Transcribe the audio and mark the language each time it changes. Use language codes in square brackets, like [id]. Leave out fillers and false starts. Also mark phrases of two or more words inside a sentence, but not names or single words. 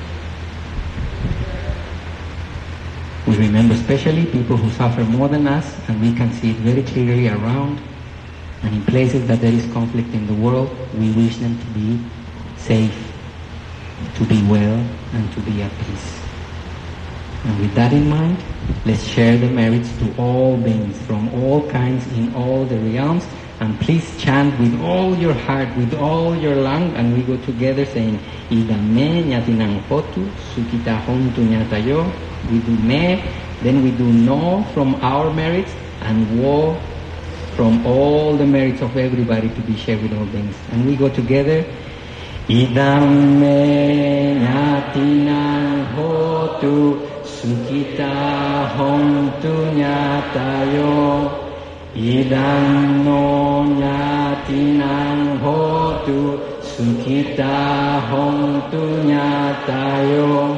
[en] We remember especially people who suffer more than us, and we can see it very clearly around, and in places that there is conflict in the world, we wish them to be safe, to be well, and to be at peace. And with that in mind, let's share the merits to all beings from all kinds in all the realms, and please chant with all your heart, with all your lung, and we go together saying, [pi] Idame nyatinang hotu, sukita hontu nyatayo. [en] We do me, then we do no from our merits, and wo from all the merits of everybody to be shared with all beings. And we go together, [pi] Idam me nyatinang hotu, sukita hontu nyatayo. Idam no nyatinang hotu, sukita hontu nyatayo.